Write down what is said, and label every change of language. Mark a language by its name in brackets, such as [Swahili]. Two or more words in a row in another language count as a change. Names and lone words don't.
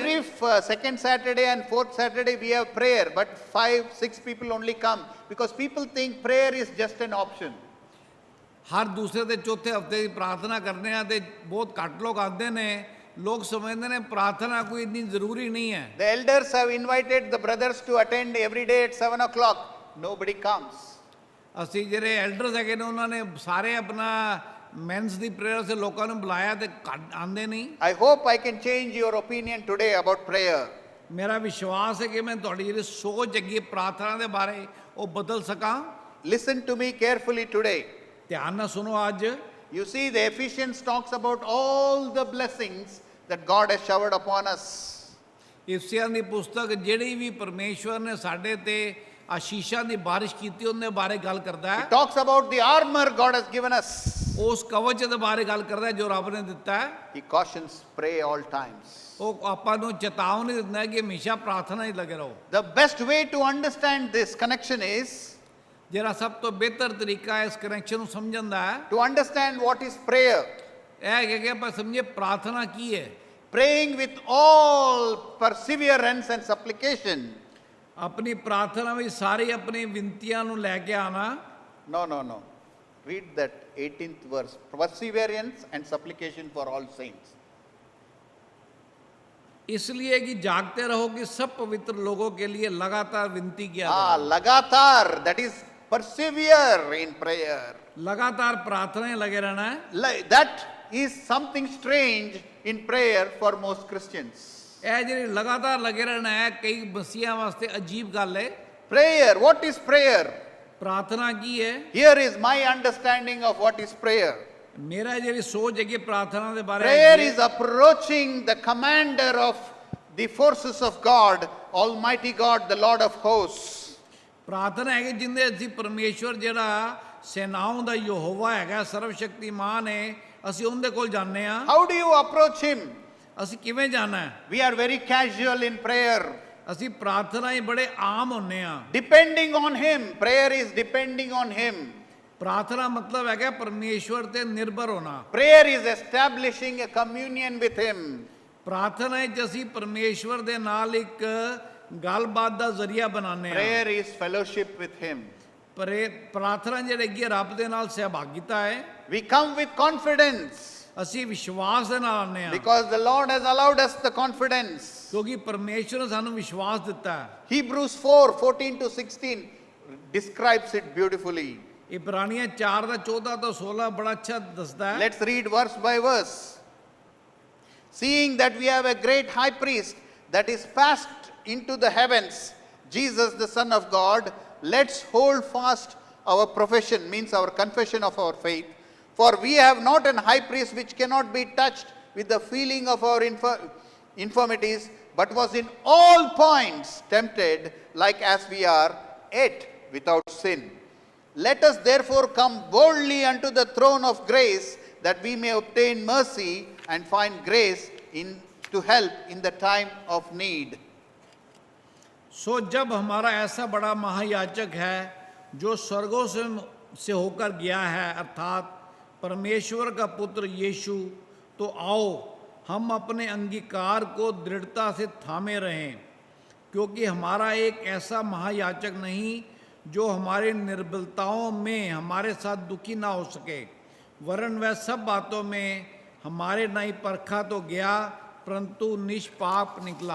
[English] Every second Saturday and fourth Saturday we have prayer, but 5-6 people only come because people think prayer is just an option. [Punjabi] ਹਰ ਦੂਸਰੇ ਤੇ ਚੌਥੇ ਹਫਤੇ ਦੀ ਪ੍ਰਾਰਥਨਾ ਕਰਨੇ ਆ ਤੇ ਬਹੁਤ ਘੱਟ ਲੋਕ ਆਉਂਦੇ ਨੇ। ਲੋਕ ਸਮਝਦੇ ਨੇ ਪ੍ਰਾਰਥਨਾ ਕੋਈ ਇੰਨੀ ਜ਼ਰੂਰੀ ਨਹੀਂ ਹੈ। [English] The elders have invited the brothers to attend every day at 7 o'clock. Nobody comes. [Punjabi] ਅਸੀਂ ਜਿਹੜੇ ਐਲਡਰਸ ਹੈਗੇ ਨੇ ਉਹਨਾਂ ਨੇ ਸਾਰੇ ਆਪਣਾ ਮੈਨਸ ਦੀ ਪ੍ਰੇਅਰ ਸੇ ਲੋਕਾਂ ਨੂੰ ਬੁਲਾਇਆ ਤੇ ਘੱਟ ਆਉਂਦੇ ਨਹੀਂ। [English] I hope I can change your opinion today about prayer. [Punjabi] ਮੇਰਾ ਵਿਸ਼ਵਾਸ ਹੈ ਕਿ ਮੈਂ ਤੁਹਾਡੀ ਜਿਹੜੀ ਸੋਚ ਹੈਗੀ ਪ੍ਰਾਰਥਨਾ ਦੇ ਬਾਰੇ ਉਹ ਬਦਲ ਸਕਾਂ। [English] Listen to me carefully today. [Punjabi] ਧਿਆਨ ਨਾਲ ਸੁਣੋ ਅੱਜ। [English] You see, the Ephesians talks about all the blessings that God has showered upon us. [Punjabi] ਇਫਸੀਆਂ ਦੀ ਪੁਸਤਕ ਜਿਹੜੀ ਵੀ ਪਰਮੇਸ਼ਵਰ ਨੇ ਸਾਡੇ ਤੇ ਆਸ਼ੀਸ਼ਾਂ ਦੀ ਬਾਰਿਸ਼ ਕੀਤੀ ਉਹਦੇ ਬਾਰੇ ਗੱਲ ਕਰਦਾ [English] It [Punjabi] ਹੈ। [English] talks about the armor God has given us. [Punjabi] ਉਸ ਕਵਚ ਦੇ ਬਾਰੇ ਗੱਲ ਕਰਦਾ ਹੈ ਜੋ ਰੱਬ ਨੇ ਦਿੱਤਾ ਹੈ। [English] He cautions, pray all times. [Punjabi] ਉਹ ਆਪਾਂ ਨੂੰ ਚੇਤਾਵਨੀ ਦਿੰਦਾ ਹੈ ਕਿ ਹਮੇਸ਼ਾ ਪ੍ਰਾਰਥਨਾ ਹੀ ਲੱਗੇ ਰਹੋ। [English] The best way to understand this connection is [Punjabi] ਜਿਹੜਾ ਸਭ ਤੋਂ ਬਿਹਤਰ ਤਰੀਕਾ ਹੈ ਇਸ ਕਨੈਕਸ਼ਨ ਨੂੰ ਸਮਝਣ ਦਾ ਹੈ [English] to understand what is prayer. [Punjabi] ਇਹ ਹੈ ਕਿ ਆਪਾਂ ਸਮਝੇ ਪ੍ਰਾਰਥਨਾ ਕੀ ਹੈ। [English] Praying with all perseverance and supplication. [Punjabi] ਆਪਣੀ ਪ੍ਰਾਰਥਨਾ ਵਿੱਚ ਸਾਰੀ ਆਪਣੀ ਵਿਨਤੀਆਂ ਨੂੰ ਲੈ ਕੇ ਆਣਾ। [English] No. Read that 18th verse. Perseverance and supplication for all saints. [Hindi] इसलिए कि जागते रहो कि सब पवित्र लोगों के लिए लगातार विनती किया करो। [English] Lagatar, that is persevere in prayer. [Hindi] लगातार प्रार्थनाएं लगे रहना है। [English] That is something strange in prayer for most Christians. [Punjabi] ਇਹ ਜਿਹੜੀ ਲਗਾਤਾਰ ਲੱਗੇ ਰਹਿਣਾ ਹੈ ਕਈ ਮਸੀਹਾਂ ਵਾਸਤੇ ਅਜੀਬ ਗੱਲ ਹੈ। [English] Prayer, what is prayer? [Punjabi] ਪ੍ਰਾਰਥਨਾ ਕੀ ਹੈ? [English] Here is my understanding of what is prayer. [Punjabi] ਮੇਰਾ ਜਿਹੜੀ ਸੋਚ ਹੈ ਕਿ ਪ੍ਰਾਰਥਨਾ ਦੇ ਬਾਰੇ [English] Prayer is approaching the commander of the forces of God, Almighty God, the Lord of hosts. [Punjabi] ਪ੍ਰਾਰਥਨਾ ਹੈ ਕਿ ਜਿੰਦੇ ਅਸੀਂ ਪਰਮੇਸ਼ਵਰ ਜਿਹੜਾ ਸੈਨਾਵਾਂ ਦਾ ਯਹੋਵਾ ਹੈਗਾ, ਸਰਵ ਸ਼ਕਤੀਮਾਨ ਹੈ, ਅਸੀਂ ਉਹਦੇ ਕੋਲ ਜਾਂਦੇ ਆ। [English] How do you approach him? [Punjabi] ਅਸੀਂ ਕਿਵੇਂ ਜਾਣਾ ਹੈ? [English] We are very casual in prayer. [Punjabi] ਅਸੀਂ ਪ੍ਰਾਰਥਨਾ ਹੀ ਬੜੇ ਆਮ ਹੁੰਨੇ ਆ। [English] Depending on him. Prayer is depending on him. [Punjabi] ਪ੍ਰਾਰਥਨਾ ਮਤਲਬ ਹੈਗਾ ਪਰਮੇਸ਼ਵਰ ਤੇ ਨਿਰਭਰ ਹੋਣਾ। [English] Prayer is establishing a communion with him. [Punjabi] ਪ੍ਰਾਰਥਨਾ ਵਿੱਚ ਅਸੀਂ ਪਰਮੇਸ਼ਵਰ ਦੇ ਨਾਲ ਇੱਕ ਗੱਲਬਾਤ ਦਾ ਜ਼ਰੀਆ ਬਣਾਉਂਦੇ ਆ। [English] Prayer is fellowship with him. [Punjabi] ਪਰ ਇਹ ਪ੍ਰਾਰਥਨਾ ਜਿਹੜੀ ਹੈਗੀ ਹੈ ਰੱਬ ਦੇ ਨਾਲ ਸਹਿਭਾਗੀਤਾ ਹੈ। [English] We come with confidence [Punjabi] ਅਸੀਂ ਵਿਸ਼ਵਾਸ ਦੇ ਨਾਲ ਆਉਂਦੇ ਆ, [English] because the Lord has allowed us the confidence. [Punjabi] ਕਿਉਂਕਿ ਪਰਮੇਸ਼ਵਰ ਨੇ ਸਾਨੂੰ ਵਿਸ਼ਵਾਸ ਦਿੱਤਾ ਹੈ। [English] Hebrews 4:14 to 16 describes it beautifully. [Punjabi] ਇਬਰਾਨੀਆਂ 4 ਦਾ 14 ਤੋਂ 16 ਬੜਾ ਅੱਛਾ ਦੱਸਦਾ ਹੈ। [English] Let's read verse by verse. Seeing that we have a great high priest that is passed into the heavens, Jesus the Son of God, let's hold fast our profession, means our confession of our faith. For we have not an high priest which cannot be touched with the feeling of our infirmities, but was in all points tempted like as we are, yet without sin. Let us therefore come boldly unto the throne of grace, that we may obtain mercy and find grace to help in the time of need. [Hindi] सो जब हमारा ऐसा बड़ा महायाजक है जो स्वर्गों से होकर गया है, अर्थात परमेश्वर का पुत्र यीशु, तो आओ हम अपने अंगीकार को दृढ़ता से थामे रहें, क्योंकि हमारा एक ऐसा महायाजक नहीं जो हमारे निर्बलताओं में हमारे साथ दुखी ना हो सके, वरन वह सब बातों में हमारे नहीं परखा तो गया, परंतु निष्पाप निकला।